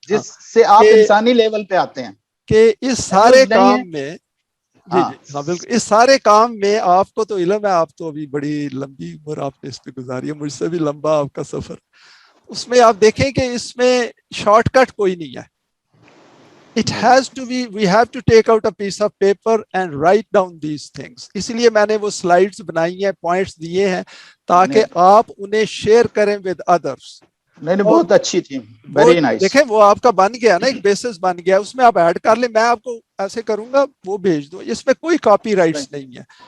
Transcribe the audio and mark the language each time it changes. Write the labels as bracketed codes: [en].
[hi] जिससे आप इंसानी लेवल पे आते हैं कि इस सारे काम में जी हाँ बिल्कुल, इस सारे काम में आपको तो इल्म है, आप तो अभी बड़ी लंबी उम्र आपने इस पे गुजारी है, मुझसे भी लंबा आपका सफर। उसमें आप देखें कि इसमें शॉर्टकट कोई नहीं है। [en] It has to be, we have to take out a piece of paper and write down these things. [hi] इसलिए मैंने वो slides बनाई हैं, points दिए हैं ताकि आप उन्हें share करें [en] with others. [hi] नहीं बहुत अच्छी थी, [en] Very nice. [hi] देखें वो आपका बन गया ना, एक बेसिस बन गया, उसमें आप ऐड कर ले, मैं आपको ऐसे करूंगा वो भेज दो, इसमें कोई कॉपीराइट्स नहीं है।